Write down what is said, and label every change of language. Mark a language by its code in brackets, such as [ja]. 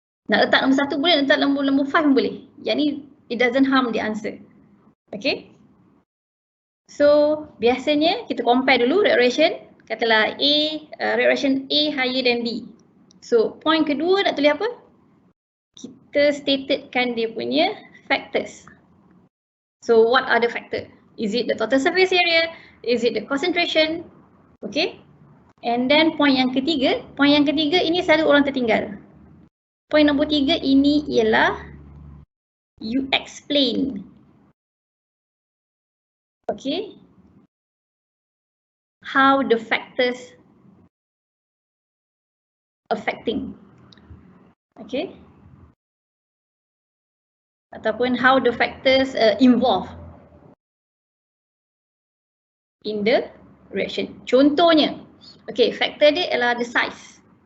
[ms] Nak letak nombor 1 boleh, letak nombor 5 boleh. Yang ni, [en] it doesn't harm the answer. [ms] Okay? So, biasanya kita compare dulu rate reaction. Katalah rate reaction A higher than B. So, point kedua nak tulis apa? Kita statekan dia punya factors. [en] So, what are the factors? Is it the total surface area? Is it the concentration? Okay? [ms] And then point yang ketiga ini selalu orang tertinggal. Point nombor 3 ini ialah you explain. Okay? [en] How the factors affecting. Okay? Ataupun how the factors involved in the reaction. [ms] Contohnya, okay, factor dia adalah the size.